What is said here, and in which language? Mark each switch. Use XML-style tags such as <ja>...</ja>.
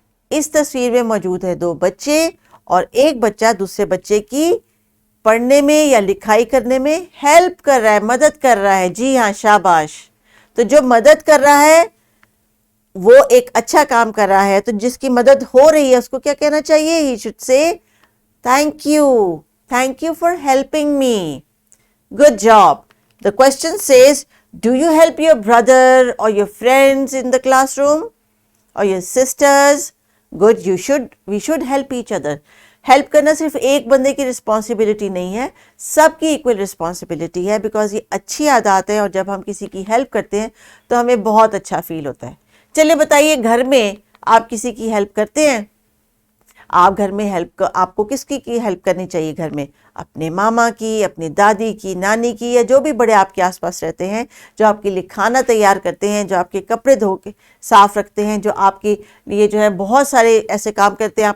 <ur>اس تصویر میں موجود ہے دو بچے اور ایک بچہ دوسرے بچے کی پڑھنے میں یا لکھائی کرنے میں ہیلپ کر رہا ہے، مدد کر رہا ہے. جی ہاں، شاباش. تو جو مدد کر رہا ہے وہ ایک اچھا کام کر رہا ہے. تو جس کی مدد ہو رہی ہے اس کو کیا کہنا چاہیے؟</ur> <en>He should say thank you for helping me. Good job. The question says, do you help your brother or your friends in the classroom or your sisters? Good, we should help each other.</en> <ur>Help کرنا صرف ایک بندے کی responsibility نہیں ہے، سب کی equal responsibility ہے، because یہ اچھی عادات ہے اور جب ہم کسی کی ہیلپ کرتے ہیں تو ہمیں بہت اچھا فیل ہوتا ہے. چلے بتائیے گھر میں آپ کسی کی ہیلپ کرتے ہیں؟ آپ گھر میں آپ کو کس کی ہیلپ کرنی چاہیے گھر میں؟ اپنے ماما کی، اپنی دادی کی، نانی کی، یا جو بھی بڑے آپ کے آس پاس رہتے ہیں، جو آپ کے لیے کھانا تیار کرتے ہیں، جو آپ کے کپڑے دھو کے صاف رکھتے ہیں، جو آپ کے لیے جو ہے بہت سارے ایسے کام کرتے ہیں.</ur>